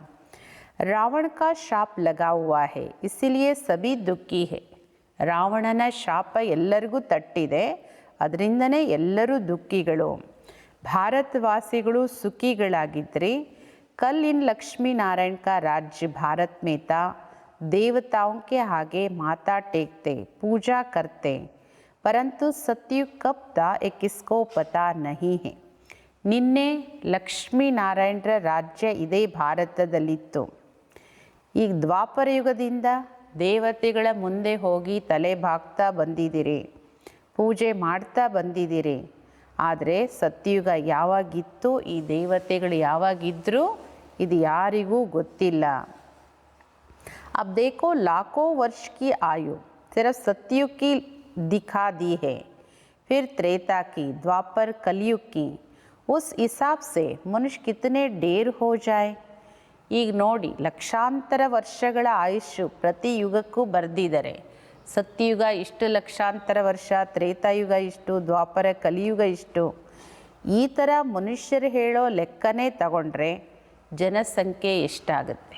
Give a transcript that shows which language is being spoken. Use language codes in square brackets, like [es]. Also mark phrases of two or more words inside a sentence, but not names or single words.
[hi] रावण का शाप लगा हुआ है इसीलिए सभी दुःखी हैं. [kn] ರಾವಣನ ಶಾಪ ಎಲ್ಲರಿಗೂ ತಟ್ಟಿದೆ, ಅದರಿಂದನೇ ಎಲ್ಲರೂ ದುಃಖಿಗಳು. ಭಾರತವಾಸಿಗಳು ಸುಖಿಗಳಾಗಿದ್ದರೆ [hi] कल इन लक्ष्मी नारायण का राज्य भारत में था, देवताओं के आगे माथा टेकते पूजा करते, परंतु सतयुग कब था ये किसको पता नहीं है. [kn] ನಿನ್ನೆ ಲಕ್ಷ್ಮೀನಾರಾಯಣರ ರಾಜ್ಯ ಇದೇ ಭಾರತದಲ್ಲಿತ್ತು. ಈಗ ದ್ವಾಪರ ಯುಗದಿಂದ ದೇವತೆಗಳ ಮುಂದೆ ಹೋಗಿ ತಲೆ ಬಾಗ್ತಾ ಬಂದಿದ್ದೀರಿ, ಪೂಜೆ ಮಾಡ್ತಾ ಬಂದಿದ್ದೀರಿ. ಆದರೆ ಸತ್ಯುಗ ಯಾವಾಗಿತ್ತು, ಈ ದೇವತೆಗಳು ಯಾವಾಗಿದ್ದರು, ಇದು ಯಾರಿಗೂ ಗೊತ್ತಿಲ್ಲ. [hi] अब देखो लाखों वर्ष की आयु सिर्फ सतयुग की दिखा दी है, फिर त्रेता की, द्वापर कलयुग की. उस हिसाब से मनुष्य कितने ढेर हो जाए. [kn] ಈಗ ನೋಡಿ ಲಕ್ಷಾಂತರ ವರ್ಷಗಳ ಆಯುಷ್ಯು ಪ್ರತಿ ಯುಗಕ್ಕೂ ಬರೆದಿದ್ದಾರೆ. ಸತ್ಯಯುಗ ಇಷ್ಟು ಲಕ್ಷಾಂತರ ವರ್ಷ, ತ್ರೇತಾಯುಗ ಇಷ್ಟು, ದ್ವಾಪರ ಕಲಿಯುಗ ಇಷ್ಟು. ಈ ಥರ ಮನುಷ್ಯರು ಹೇಳೋ ಲೆಕ್ಕನೇ ತಗೊಂಡ್ರೆ ಜನಸಂಖ್ಯೆ ಎಷ್ಟಾಗುತ್ತೆ?